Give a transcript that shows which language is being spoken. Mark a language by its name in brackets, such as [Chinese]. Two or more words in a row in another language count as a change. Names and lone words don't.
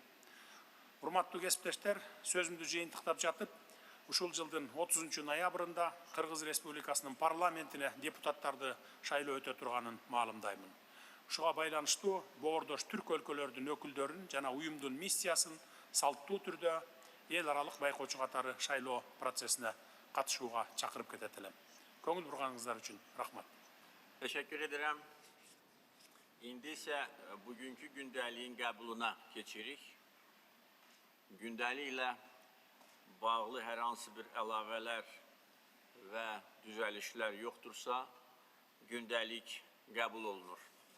[Kyrgyz] Урматтуу кесиптештер, сөзүмдү жыйынтыктап жатып, ушул жылдын 30 ноябрында Кыргыз Республикасынын парламентине депутаттарды шайлоо өтө турганын маалымдаймын. Ушуга байланыштуу боордош түрк өлкөлөрдүн өкүлдөрүн жана уюмдун миссиясын салттуу түрдө эл аралык байкоочу катары шайлоо процессине катышууга чакырып кетет элем. Көңүл бурганыңыздар үчүн рахмат. [Turkish] Teşekkür ederim. [Azerbaijani] İndi ise bugünkü gündəliyin qəbuluna keçirik. Gündəlik ilə bağlı hər hansı bir əlavələr və düzəlişlər yoxdursa, gündəlik qəbul olunur.